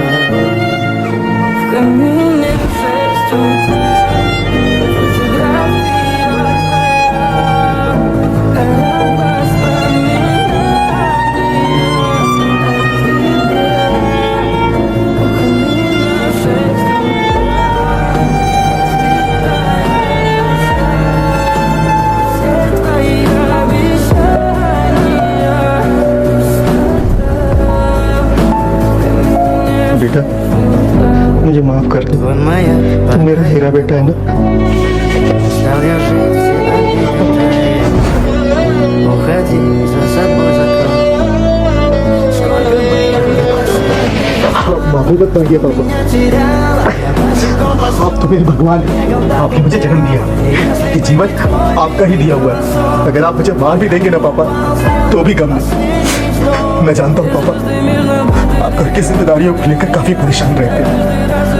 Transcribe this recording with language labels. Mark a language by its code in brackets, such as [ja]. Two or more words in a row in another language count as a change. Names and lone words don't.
[ru] В камине в 6 утра фотография твоя, воспоминания о тебе. В камине в 6 [hi] बेटा मुझे माफ कर दो, [ru] Вон моя [hi] तुम मेरा हीरा बेटा है ना। [ru] стал я жить обидой. Уходи, за собой закрой. Сколько бы [hi] माफी मत मांगिए पापा, [ru] теряла, [hi] आप तो मेरे भगवान हैं। आपने मुझे जन्म दिया, ये जीवन आपका ही दिया हुआ है। अगर आप मुझे मार भी देंगे ना पापा, तो भी गम नहीं। मैं जानता हूँ पापा, आप घर की जिम्मेदारियों को लेकर काफी परेशान रहते हैं।